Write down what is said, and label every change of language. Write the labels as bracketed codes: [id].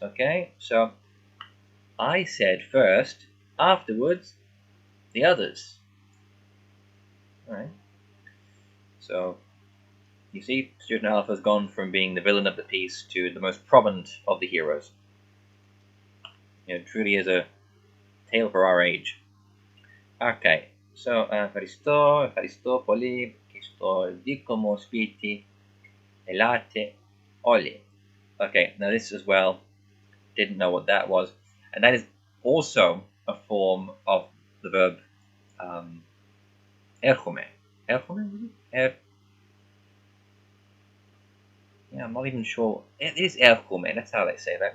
[en] Okay, so I said first, afterwards, the others. All right. So you see, Student Alpha has gone from being the villain of the piece to the most prominent of the heroes. It truly is a tale for our age. [el] Okay, so ευχαριστώ πολύ και στο δικό μου σπίτι ελάτε όλοι. [en] Okay, now this as well, didn't know what that was, and that is also a form of the verb έρχομαι. Έρχομαι? Yeah, I'm not even sure. It is έρχομαι, that's how they say that.